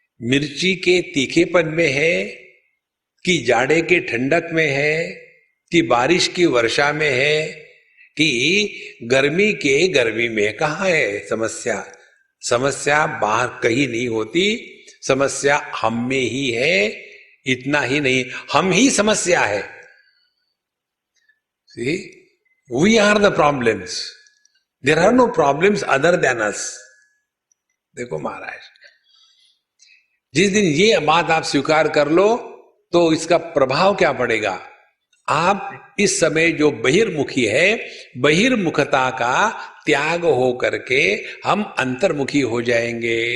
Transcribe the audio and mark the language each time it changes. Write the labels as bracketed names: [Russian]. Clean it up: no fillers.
[Hindi] मिर्ची के तीखेपन में है कि जाड़े के ठंडक में है कि बारिश की वर्षा में है कि गर्मी के गर्मी में? कहां है समस्या? समस्या बाहर कहीं नहीं होती, समस्या हम में ही है। इतना ही नहीं, हम ही समस्या है। [English] See, we are the problems. There are no problems other than us. [Hindi] देखो महाराज, जिस दिन ये बात आप स्वीकार कर लो तो इसका प्रभाव क्या पड़ेगा? आप इस समय जो बहिर्मुखी है, बहिर्मुखता का त्याग हो करके हम अंतर्मुखी हो जाएंगे।